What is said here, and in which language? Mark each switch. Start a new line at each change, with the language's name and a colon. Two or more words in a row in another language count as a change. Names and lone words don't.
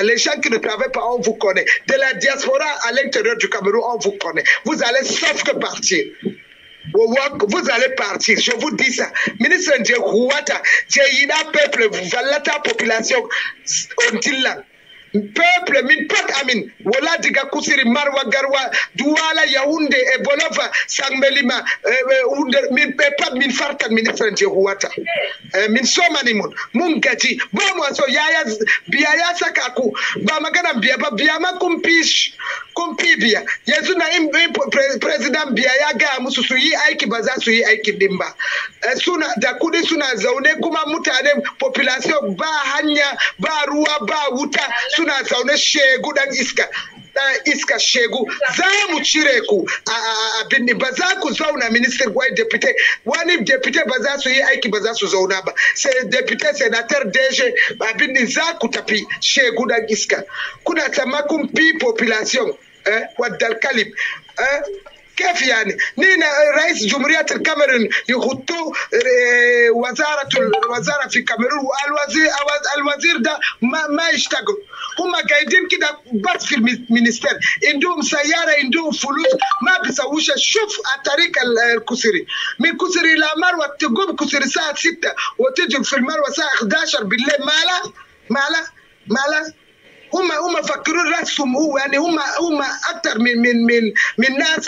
French: Les gens qui ne travaillent pas, on vous connaît. De la diaspora à l'intérieur du Cameroun, on vous connaît. Vous allez sauf que partir. Vous allez partir, je vous dis ça. Ministre Ndjehouata, Djehina peuple, valata population, on dit là.
Fula: Peuple min pat amin wala diga kusiri marwa garwa duwala Yaoundé e bolova sangmelima min pat min fartan ministre Ndjehouata min somani mun gaji bomo so yaya biya
Hausa: sakaku ba magana biya ma kumpi biya yanzu na president biya ya ga musu su yi aiki ba za su yi aiki din ba suna da kudi suna zaune kuma mutane population ba hanya ba ruwa ba wuta suna zaune shegu dan iska shegu za mu cire ku abin ba za ku zauna minister wai deputy wani deputy ba za su yi aiki ba za su zauna ba sai
English: deputy senator
Hausa: DG abin za ku tafi shegu dan iska kuna tamakun population
Arabic: ولد الكلب
Hausa: كيف يعني؟
Arabic: نينا رئيس جمهورية الكاميرون يخطوا وزارة في الكاميرون والوزير ده ما يشتغل هم قاعدين كده بس في المينستير عندهم سيارة عندهم فلوس ما بيسووش شوف الطريق الكسري من كسري إلى مروة تقوم كسري الساعة 6 وتجي في المروة الساعة 11 بالليل مالا هم فكروا راسهم هو يعني هم اكثر من ناس.